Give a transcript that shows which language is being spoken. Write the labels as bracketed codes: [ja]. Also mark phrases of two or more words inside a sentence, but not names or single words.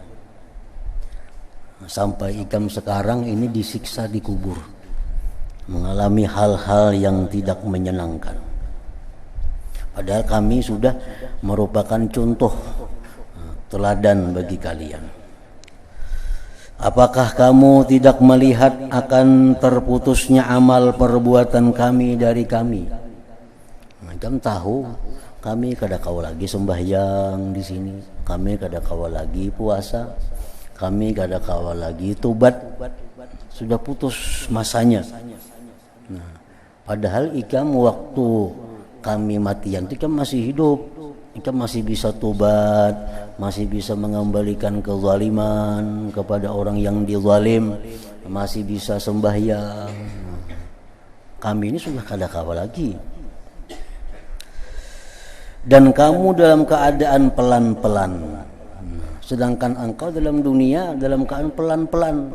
[id] Sampai ikam sekarang ini disiksa di kubur, mengalami hal-hal yang tidak menyenangkan. Padahal kami sudah merupakan contoh teladan bagi kalian. Apakah kamu tidak melihat akan terputusnya amal perbuatan kami dari kami? [bjn] Ikam tahu kami kada kau lagi sembahyang di sini, kami kada kau lagi puasa, kami kada kawa lagi tobat, sudah putus masanya. [id] Nah, padahal ikam waktu kami matian ikam masih hidup, ikam masih bisa tobat, masih bisa mengembalikan kezaliman kepada orang yang dizalim, masih bisa sembahyang. [bjn] Kami ini sudah kada kawa lagi. [id] Dan kamu dalam keadaan pelan-pelan, sedangkan engkau dalam dunia dalam keadaan pelan-pelan.